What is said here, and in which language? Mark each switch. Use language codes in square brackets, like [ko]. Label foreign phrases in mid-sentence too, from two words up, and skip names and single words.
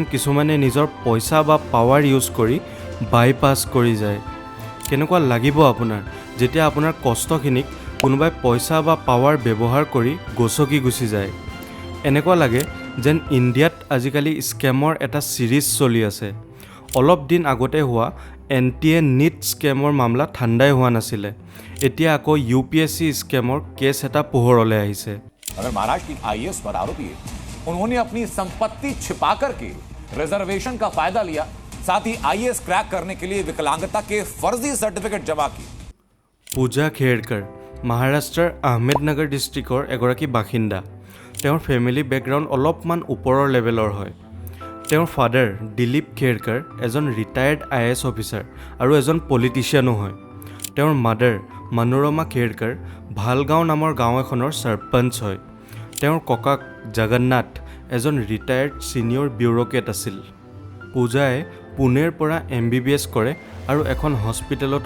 [as] কিছুমানে নিজৰ পইচা বা [en] power use [as] কৰি বাইপাছ কৰি যায় কেনেকুৱা লাগিব আপোনাৰ যেতিয়া আপোনাৰ কষ্টখিনিক কোনোবাই পইচা বা পাৱাৰ ব্যৱহাৰ কৰি গছকি গুচি যায় এনেকুৱা লাগে যেন ইণ্ডিয়াত আজিকালি স্কেমৰ এটা সিৰিজ চলি আছে অলপ দিন আগতে হোৱা NTA NEET স্কেমৰ মামলা ঠাণ্ডাই হোৱা নাছিলে এতিয়া আকৌ UPSC স্কেমৰ কেছ এটা পোহৰলৈ আহিছে [hi] अगर महाराष्ट्र की IAS पर आरोपी है उन्होंने अपनी संपत्ति छिपा करके रिजर्वेशन का फायदा लिया साथ ही IAS क्रैक करने के लिए विकलांगता के फर्जी सर्टिफिकेट जमा किए [as] पूजा खेड़कर महाराष्ट्ৰৰ আহমেদনগৰ ডিষ্ট্ৰিক্টৰ এগৰাকী বাসিন্দা তেওঁৰ [en] family background [as] অলপমান ওপৰৰ লেভেলৰ হয় তেওঁৰ ফাদাৰ দিলীপ খেড়কাৰ এজন [en] retired IAS officer [as] আৰু এজন পলিটিচিয়ানো হয় তেওঁৰ মাদাৰ মনোৰমা খেড়কাৰ ভালগাঁও নামৰ গাঁও এখনৰ সৰপঞ্চ হয় তেওঁৰ ককাক জগন্নাথ এজন [en] retired senior bureaucrat [as] আছিল পূজাই পুনেৰ পৰা MBBS কৰে আৰু এখন হস্পিটেলতো